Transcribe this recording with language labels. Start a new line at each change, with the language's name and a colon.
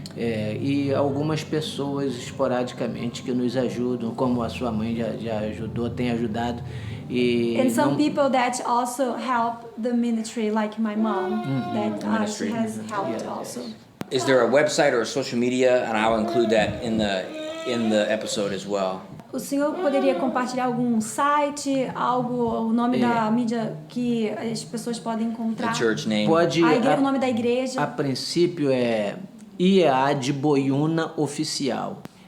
Portuguese: E algumas pessoas esporadicamente que nos ajudam, como a sua mãe já ajudou, tem ajudado.
English: And some people that also help the ministry, like my mom, that she has helped also. Is there a website or a social media? And I'll include that in the episode as well.
Portuguese: O senhor poderia compartilhar algum site, o nome da mídia que as pessoas podem encontrar?
English: The church name.
Portuguese: Pode, O nome da igreja? A princípio é IEA de Boiúna Oficial.